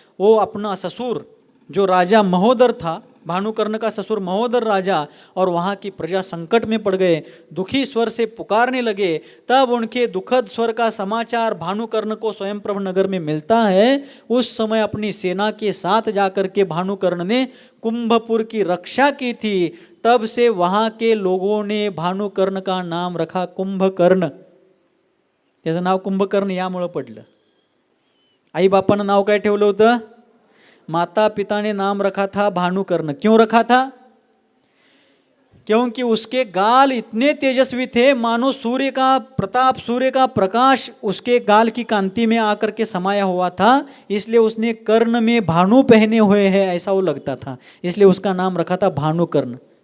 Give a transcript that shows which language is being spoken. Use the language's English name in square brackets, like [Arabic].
[Hindi] वो अपना ससुर जो राजा महोदर था, भानुकर्ण का ससुर महोदर राजा, और वहाँ की प्रजा संकट में पड़ गए, दुखी स्वर से पुकारने लगे। तब उनके दुखद स्वर का समाचार भानुकर्ण को स्वयं प्रभ नगर में मिलता है। उस समय अपनी सेना के साथ जाकर के भानुकर्ण ने कुंभपुर की रक्षा की थी। तब से वहाँ के लोगों ने भानुकर्ण का नाम रखा कुंभकर्ण। [Marathi] त्याचं नाव कुंभकर्ण यामुळं पडलं। आई बापानं नाव काय ठेवलं होतं? [Hindi] माता पिता ने नाम रखा था भानुकर्ण। क्यों रखा था? क्योंकि उसके गाल इतने तेजस्वी थे, मानो सूर्य का प्रताप, सूर्य का प्रकाश उसके गाल की कांति में आकर के समाया हुआ था। इसलिए उसने कर्ण में भानु पहने हुए हैं ऐसा वो लगता था, इसलिए उसका नाम रखा था भानुकर्ण।